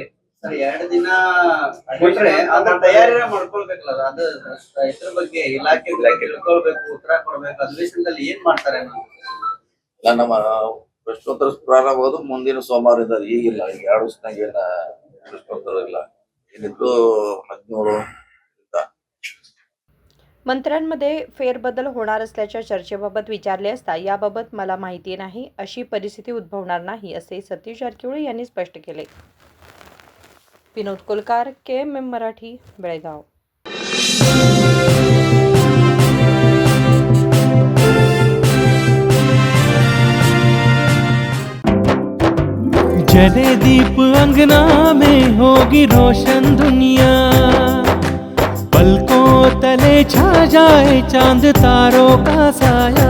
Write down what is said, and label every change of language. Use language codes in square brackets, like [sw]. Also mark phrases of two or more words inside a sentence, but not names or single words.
[kn] ಸರ್, 2 ದಿನ ಬಿಟ್ರೆ ಅದ್ರ ತಯಾರಿ ಮಾಡ್ಕೊಳ್ಬೇಕಲ್ಲ. ಅದು ಇದ್ರ ಬಗ್ಗೆ ಇಲಾಖೆ ತಿಳ್ಕೊಳ್ಬೇಕು, ಉತ್ತರ ಕೊಡ್ಬೇಕು. ಅಧಿವೇಶನದಲ್ಲಿ ಏನ್ ಮಾಡ್ತಾರೆ ಅನ್ನೋದು ನಮ್ಮ ಪ್ರಶ್ನೋತ್ತರ ಪ್ರಾರಂಭ ಆಗೋದು ಮುಂದಿನ ಸೋಮವಾರದಿಂದ. ಈಗಿಲ್ಲ, ಈಗ 2 ವರ್ಷನಾಗ ಏನ प्रश्नोत्तर ಇಲ್ಲ. ಏನಿದ್ರು 17 [mr] मंत्र्यांमध्ये फेरबदल होणार असल्याच्या चर्चेबाबत विचारले असता याबाबत मला माहिती नाही, अशी परिस्थिती उद्भवणार नाही, असे सतीश जारकिहोळी यांनी स्पष्ट केले. विनोद कोलकार, KMM मराठी, बेळगाव. [hi] जले दीप अंगना में होगी रोशन दुनिया, पलकों तले छा जाए चांद तारों का साया,